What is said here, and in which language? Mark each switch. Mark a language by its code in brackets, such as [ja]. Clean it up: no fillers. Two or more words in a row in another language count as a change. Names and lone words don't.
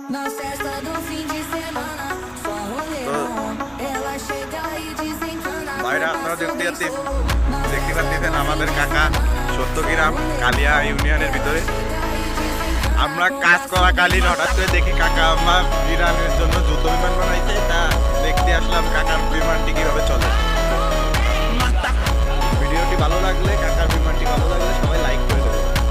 [pt] Na festa do fim de semana, só rolê bom. Ela chega e desencana. [bn] বাইরে আপনারা দেখতে পাচ্ছেন আমাদের কাকা সত্যগ্রাম কালিয়া ইউনিয়নের ভিতরে আমরা কাজ করাকালীন হঠাৎ করে দেখি কাকা আমার ইরানের জন্য যুদ্ধ বিমান বানাইছে, তা দেখতে আসলাম কাকার বিমানটি কিভাবে চলে। ভিডিওটি ভালো লাগলে, কাকার বিমানটি ভালো লাগলে সবাই লাইক করে দেবে।